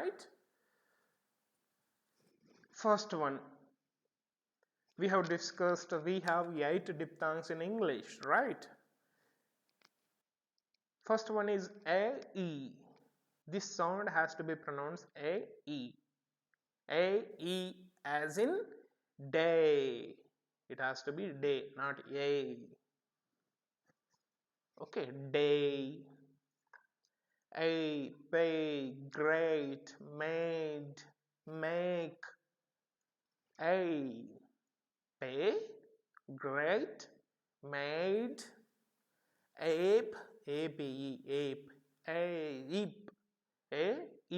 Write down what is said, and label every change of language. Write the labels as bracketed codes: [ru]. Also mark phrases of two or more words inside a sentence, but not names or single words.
[en] First one, We have discussed we have 8 diphthongs in English, right? First one is A-E. This sound has to be pronounced A-E. A-E as in day. It has to be day, not A. Okay, day. A, pay, great, made, make. A, pay, great, made, ape, ape, ape, ape, ape.